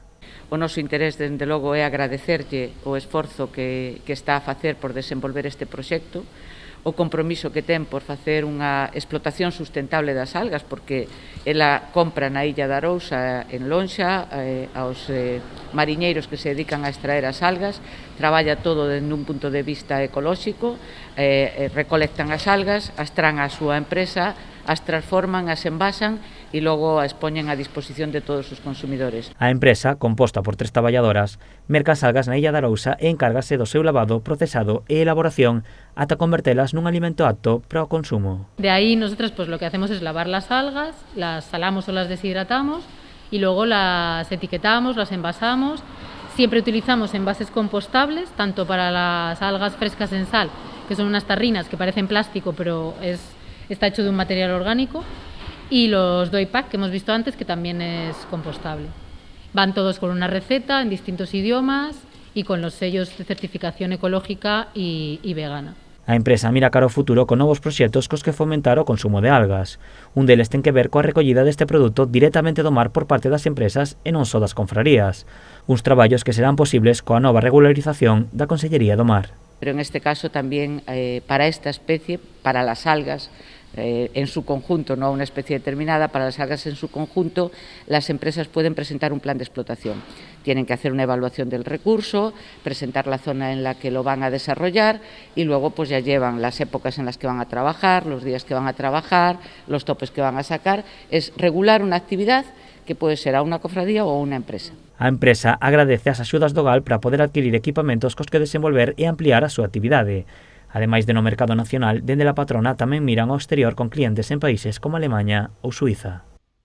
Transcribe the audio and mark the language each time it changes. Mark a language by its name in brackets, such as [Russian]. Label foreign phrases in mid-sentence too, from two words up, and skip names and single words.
[Galician] O noso interés, dende logo, é agradecerlle o esforzo que está a facer por desenvolver este proxecto, o compromiso que ten por facer unha explotación sustentable das algas, porque ela compra na illa de Arousa, en Lonxa, aos mariñeiros que se dedican a extraer as algas, traballa todo dende un punto de vista ecolóxico, recolectan as algas, as tran á súa empresa, as transforman, as envasan e logo as poñen a disposición de todos os consumidores. A empresa, composta por 3 traballadoras, merca as algas na illa de Arousa e encárgase do seu lavado, procesado e elaboración ata convertelas nun alimento apto para o consumo. [Spanish] De ahí nosotros pues lo que hacemos es lavar las algas, las salamos o las deshidratamos y luego las etiquetamos, las envasamos. Siempre utilizamos envases compostables, tanto para las algas frescas en sal, que son unas tarrinas que parecen plástico pero está hecho de un material orgánico, y los Doi Pack que hemos visto antes, que también es compostable. Van todos con una receta en distintos idiomas y con los sellos de certificación ecológica y vegana. [Galician] A empresa mira cara ao futuro con novos proxectos cos que fomentar o consumo de algas. Un deles ten que ver coa recollida deste produto directamente do mar por parte das empresas e non só das confrarías. Uns traballos que serán posibles coa nova regularización da Consellería do Mar. [Spanish] Pero en este caso también para esta especie, para las algas en su conjunto, no una especie determinada, para las algas en su conjunto, las empresas pueden presentar un plan de explotación. Tienen que hacer una evaluación del recurso, presentar la zona en la que lo van a desarrollar y luego pues ya llevan las épocas en las que van a trabajar, los días que van a trabajar, los topes que van a sacar. Es regular una actividad [Galician] que pode ser a unha cofradía ou a unha empresa. A empresa agradece as axudas do GAL para poder adquirir equipamentos cos que desenvolver e ampliar a súa actividade. Ademais de no mercado nacional, dende La Patrona tamén miran ao exterior con clientes en países como Alemaña ou Suiza.